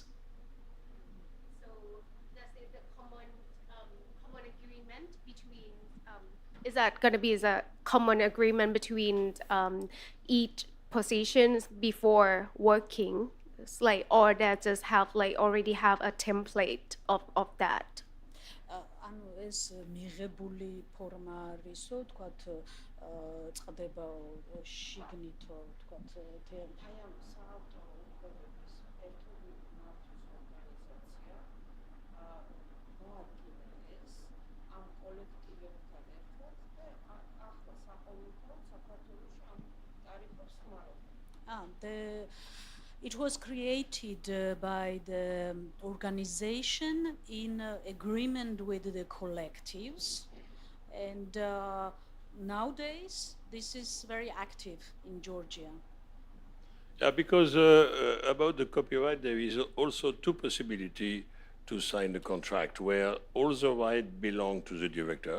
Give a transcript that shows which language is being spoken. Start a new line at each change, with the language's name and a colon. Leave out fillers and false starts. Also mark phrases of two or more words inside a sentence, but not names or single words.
English: So that's the common agreement between. Is that going to be a common agreement between each positions before working like, or that just have like already have a template of that?
Georgian: ანუ ეს მიღებული ფორმა არისო, თქვათ, წყდება შიგნითო, თქვათ, აი ამ საავტორო უფლებების ერთული მართვის ორგანიზაცია მოადგილეს ამ კოლექტივებთან ერთად და ახლა საყოველთაოდ საქართველოში ამ ტარიფებს ხმარობენ.
English: It was created by the organization in agreement with the collectives, and nowadays this is very active in Georgia. Yeah, because about the copyright, there is also two possibilities to sign the contract where all the rights belong to the director.